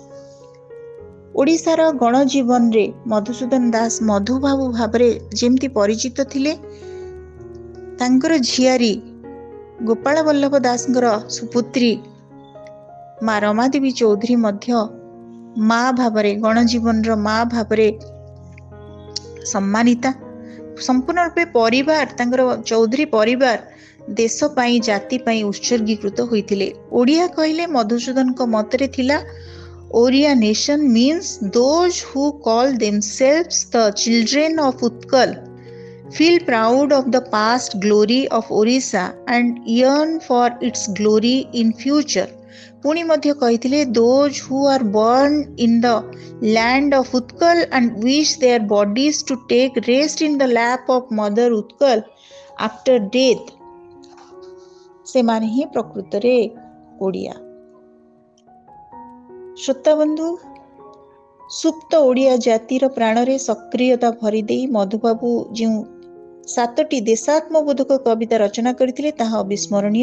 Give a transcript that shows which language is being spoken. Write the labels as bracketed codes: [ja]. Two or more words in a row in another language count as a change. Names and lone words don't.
[or] ଓଡ଼ିଶାର ଗଣ ଜୀବନ ରେ ମଧୁସୂଦନ ଦାସ ମଧୁବାବୁ ଭାବରେ ଯେମିତି ପରିଚିତ ଥିଲେ, ତାଙ୍କର ଝିଆରୀ ଗୋପାଳ ବଲ୍ଲଭ ଦାସଙ୍କର ସୁପୁତ୍ରୀ ମା ରମାଦେବୀ ଚୌଧୁରୀ ମଧ୍ୟ ମା ଭାବରେ ଗଣ ଜୀବନ ର ମା ଭାବରେ ସମ୍ମାନିତା। ସମ୍ପୂର୍ଣ୍ଣ ରୂପେ ପରିବାର ତାଙ୍କର ଚୌଧୁରୀ ପରିବାର ଦେଶ ପାଇଁ ଜାତି ପାଇଁ ଉତ୍ସର୍ଗୀକୃତ ହୋଇଥିଲେ। ଓଡ଼ିଆ କହିଲେ ମଧୁସୂଦନ କୋ ମତରେ ଥିଲା, [en] Oriya nation means those who call themselves the children of Utkal feel proud of the past glory of Orissa and yearn for its glory in future. [or] ପୁଣି ମଧ୍ୟ କହିଥିଲେ, [en] those who are born in the land of Utkal and wish their bodies to take rest in the lap of mother Utkal after death, [or] ସେମାନେ ହିଁ ପ୍ରକୃତ ରେ ଓଡ଼ିଆ। ଶ୍ରୋତା ବନ୍ଧୁ, ସୁପ୍ତ ଓଡ଼ିଆ ଜାତିର ପ୍ରାଣ ରେ ସକ୍ରିୟତା ଭରି ଦେଇ ମଧୁବାବୁ ଯେଉଁ 7ଟି ଦେଶାତ୍ମବୋଧକ କବିତା ରଚନା କରିଥିଲେ ତାହା ଅବିସ୍ମରଣୀୟ।